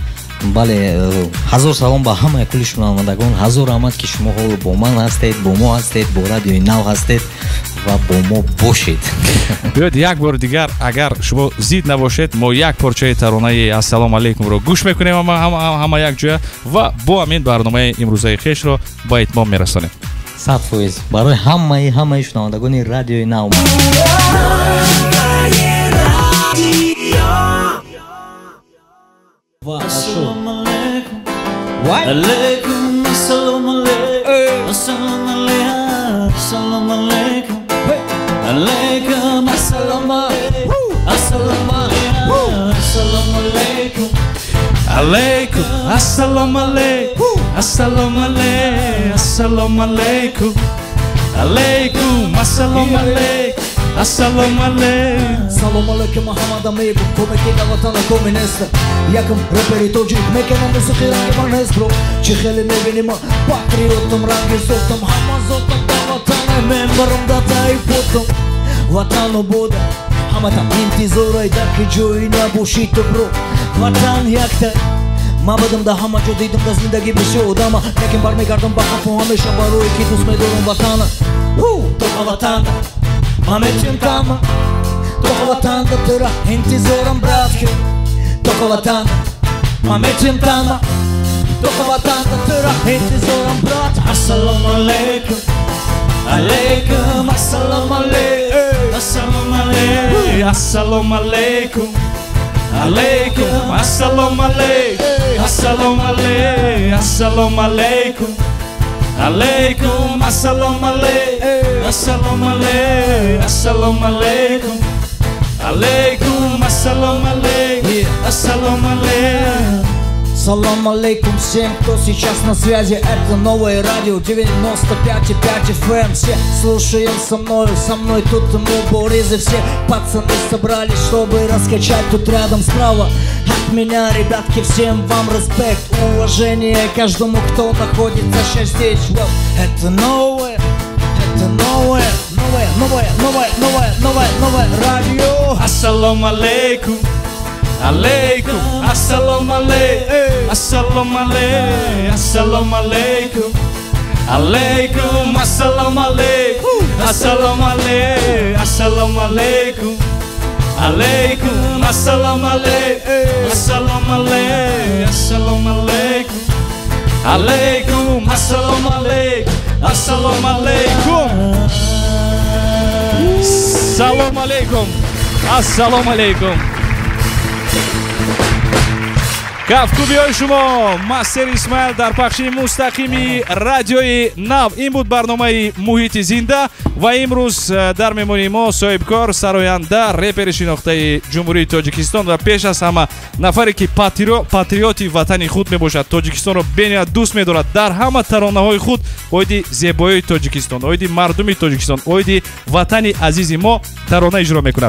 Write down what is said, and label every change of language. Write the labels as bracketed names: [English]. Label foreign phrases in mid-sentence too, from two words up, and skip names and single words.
[Tajik] бале ҳазор салом ба ҳамаи кулли шунавандагон ҳазор раҳмат ки шумо ҳоло бо ман ҳастед бо мо ҳастед бо радиои нав ҳастед ва бо мо бошед биёед як бор дигар агар шумо зид набошед мо як порчаи таронаи ассалому алайкумро гӯш мекунем ҳама як ҷоя ва бо ҳамин барномаи имрӯзаи хешро ба итмом мерасонем 100% барои ҳамаи шунавандагони радиои нав [Arabic] السلام عليكم. عليكم السلام عليكم. السلام عليكم. السلام عليكم. عليكم السلام عليكم. السلام عليكم. السلام عليكم. عليكم السلام عليكم. السلام عليكم. السلام عليكم. عليكم السلام عليكم. السلام عليكم. Салом алейкум Муҳаммад амегу комеки да ватана коминеста якам рэпери тоҷик мекунам мусиқи ранги ман ҳест бро чӣ хеле мебиним патриотам ранги зотам ҳама зотам да ватане мен барам да таи потам ватан обода ҳаматам интизорай да ки ҷои набоши ту бро ватан якта ман будам да ҳама ҷо дидам да зиндагӣ бисёр одама лекин бармегардам ба хафу ҳамеша барое ки дӯст медорам ватана тоқа ватанда ман мечинтама тоқа ватанда тӯра интизорам брат ки тоқа ватанда ман мечинтама тоқа ватанда тӯра интизорам брат السلام عليكم. عليكم السلام عليكم. السلام عليكم. السلام عليكم. عليكم السلام عليكم. السلام عليكم. السلام عليكم. عليكم السلام عليكم. السلام عليكم. السلام عليكم. عليكم السلام عليكم. السلام عليكم. سلام عليكم [Russian] всем, кто сейчас на связи. Это новое радио 95,5 FM. Все слушаем со мной тут мы Борис и все пацаны собрались, чтобы раскачать тут рядом справа. От меня, ребятки, всем вам респект, уважение каждому, кто находится сейчас здесь. Это новое новое радио. [Arabic] السلام عليكم. عليكم. السلام عليكم. السلام عليكم. السلام عليكم. عليكم. السلام عليكم. السلام عليكم. السلام عليكم. عليكم. السلام عليكم. السلام عليكم. السلام عليكم. عليكم. السلام عليكم. السلام عليكم. سلام عليكم. السلام عليكم. [Tajik] кафкубиёи шумо мастер исмаил дар пахши мустақими радиои нав. ин буд барномаи муҳити зинда ва имрӯз дар меҳмони мо соҳибкор сароянда репери шинохтаи ҷумҳурии тоҷикистон ва пеш аз ҳама нафаре ки патриоти ватани худ мебошад, тоҷикистонро бениҳоят дӯст медорад, дар ҳама таронаҳои худ оиди зебоии тоҷикистон, оиди мардуми тоҷикистон, оиди ватани азизи мо тарона иҷро мекунад.